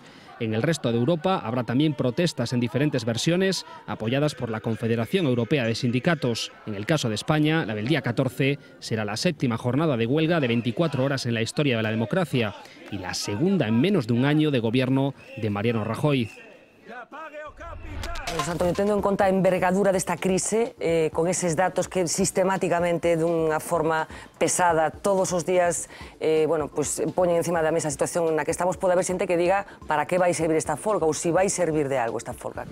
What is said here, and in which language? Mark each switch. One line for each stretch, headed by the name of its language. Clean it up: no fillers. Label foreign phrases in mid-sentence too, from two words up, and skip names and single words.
Spanish: En el resto de Europa habrá también protestas en diferentes versiones, apoyadas por la Confederación Europea de Sindicatos. En el caso de España, la del día 14 será la 7ª jornada de huelga de 24 horas en la historia de la democracia y la segunda en menos de un año de gobierno de Mariano Rajoy.
Galician: Antonio, tendo en conta a envergadura desta crise, con eses datos que sistemáticamente, dunha forma pesada, todos os días, poñen encima da mesa a situación na que estamos, pode haber xente que diga para que vai servir esta folga ou se vai servir de algo esta folga.